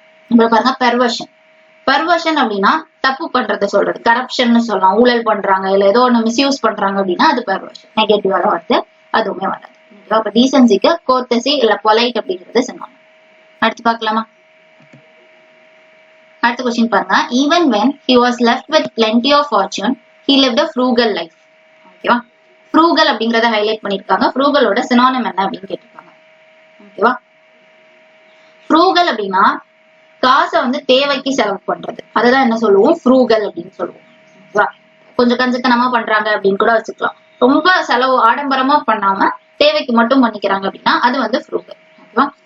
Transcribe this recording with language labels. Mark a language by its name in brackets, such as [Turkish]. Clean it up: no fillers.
[Tamil] இப்ப பாருங்க perversion. Perversion அப்படின்னா தப்பு பண்றதை சொல்றது, கரப்ஷன் சொல்லலாம், ஊழல் பண்றாங்க இல்ல ஏதோ ஒண்ணு மிஸ்யூஸ் பண்றாங்க அப்படின்னா அது பெர்வர்ஷன், நெகட்டிவா தான் வருது, அதுவுமே வராது. அப்ப டீசன்சிக்கு கோர்ட்டசி இல்ல பொலைட் அப்படிங்கிறது சொன்னாங்க. அடுத்து பார்க்கலாமா? அடுத்த கொஸ்டின் பாருங்க. [English] Even when he was left with plenty of fortune he lived a frugal life. [Tamil] ஓகேவா? ஃப்ரூகல் அப்படிங்கறத ஹைலைட் பண்ணிருக்காங்க. ஃப்ரூகலோட சினானிம் என்ன அப்படின்னு கேட்டிருக்காங்க. ஓகேவா? ஃப்ரூகல் அப்படின்னா காசை வந்து தேவைக்கு செலவு பண்றது, அததான் என்ன சொல்லுவோம்? ஃப்ரூகல் அப்படின்னு சொல்லுவோம். ஓகேவா? கொஞ்சம் கஞ்சத்தனமா பண்றாங்க அப்படின்னு கூட வச்சுக்கலாம். ரொம்ப செலவு ஆடம்பரமா பண்ணாம தேவைக்கு மட்டும் பண்ணிக்கிறாங்க அப்படின்னா அது வந்து ஃப்ரூகல். ஓகேவா?